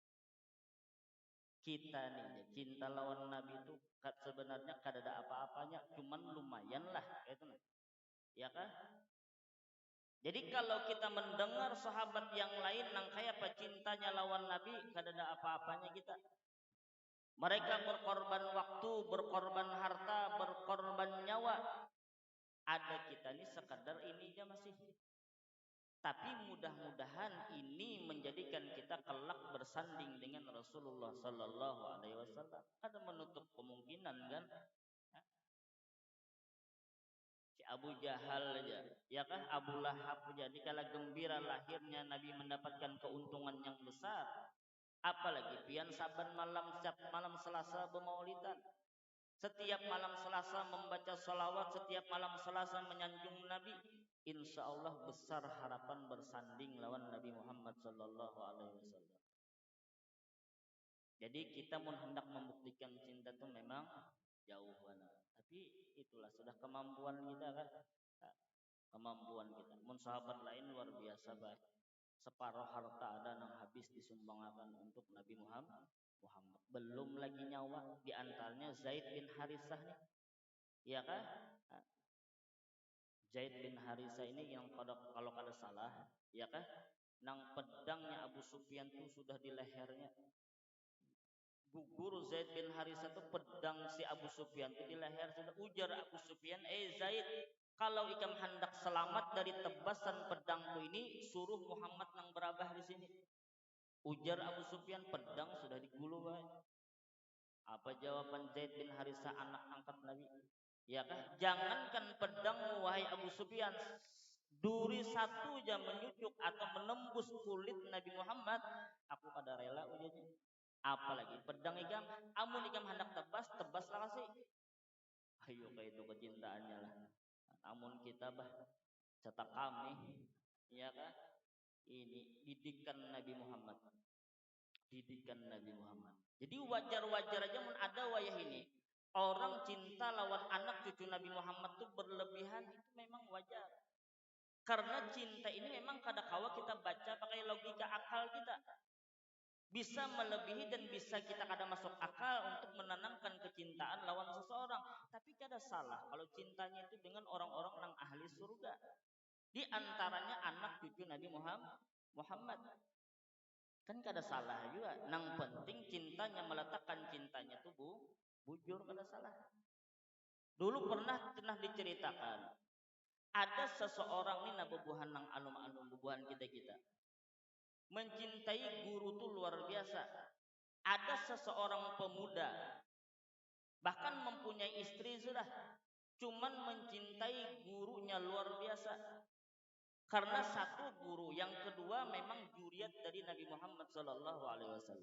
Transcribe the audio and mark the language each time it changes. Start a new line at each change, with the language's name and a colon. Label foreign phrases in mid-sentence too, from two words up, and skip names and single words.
Banjar: Kita nih cinta lawan Nabi itu sebenarnya kada ada apa-apanya, cuman lumayan lah itu nih. Ya kan? Jadi kalau kita mendengar sahabat yang lain nang kaya apa cintanya lawan Nabi, kada ada apa-apanya kita.
Indonesian: Mereka berkorban waktu, berkorban harta, berkorban nyawa.
Banjar: Ada kita ini sekadar ini aja masih.
Indonesian: Tapi mudah-mudahan ini menjadikan kita kelak bersanding dengan Rasulullah
Arabic: صلى الله عليه وسلم.
Banjar: Ada menutup kemungkinan kan? Si Abu Jahal aja, ya kan? Abu Lahab aja.
Indonesian: Dikala gembira lahirnya Nabi mendapatkan keuntungan yang besar.
Banjar: Apalagi pian saban malam setiap malam Selasa bermaulidan.
Indonesian: Setiap malam Selasa membaca salawat, setiap malam Selasa menyanjung Nabi.
Arabic: إن شاء الله
Banjar: besar harapan bersanding lawan Nabi Muhammad
Arabic: صلى الله عليه وسلم.
Indonesian: Jadi kita pun hendak membuktikan cinta itu memang jauh mana. Tapi itulah sudah kemampuan kita kan. Kemampuan kita.
Banjar: Mun sahabat lain luar biasa baik. Separuh harta ada yang habis disumbangkan untuk Nabi Muhammad.
Indonesian: Belum lagi nyawa, di antaranya Zaid bin Harisah nih. Iya kan?
Banjar: Zaid bin Harisah ini yang kalau kada salah, ya kan? Nang pedangnya Abu Sufyan itu sudah di lehernya. Gugur Zaid bin Harisah itu pedang si Abu Sufyan itu di leher, sudah ujar Abu Sufyan, Zaid, kalau ikam hendak selamat dari tebasan pedangku ini, suruh Muhammad nang berabah di sini. Ujar Abu Sufyan, pedang sudah digulu.
Indonesian: Apa jawaban Zaid bin Harisah, anak angkat Nabi?
Banjar: Ya kan? Jangankan pedangmu wahai Abu Sufyan, duri satu jam menyucuk atau menembus kulit Nabi Muhammad, aku kada rela ujarnya. Apalagi pedang ikam, amun ikam hendak tebaslah kasih. Ayo kayak itu kecintaannya lah. Amun kita cetak kami, ya kan?
Indonesian: Ini didikan Nabi Muhammad. Didikan Nabi Muhammad.
Banjar: Jadi wajar-wajar aja mun ada wayah ini. Orang cinta lawan anak cucu Nabi Muhammad itu berlebihan, itu memang wajar.
Indonesian: Karena cinta ini memang kadang kala kita baca pakai logika akal kita. Bisa melebihi dan bisa kita kadang masuk akal untuk menanamkan kecintaan lawan seseorang.
Banjar: Tapi kada salah kalau cintanya itu dengan orang-orang yang ahli surga.
Indonesian: Di antaranya anak cucu Nabi Muhammad.
Banjar: Kan kada salah juga. Nang penting cintanya, meletakkan cintanya itu bujur, kada salah. Dulu pernah diceritakan, ada seseorang ini nabubuhan nang alum-alum bubuhan kita mencintai guru tuh luar biasa.
Indonesian: Ada seseorang pemuda bahkan mempunyai istri sudah, cuman mencintai gurunya luar biasa. Karena satu guru, yang kedua memang juriat dari Nabi Muhammad
Arabic: صلى الله عليه وسلم.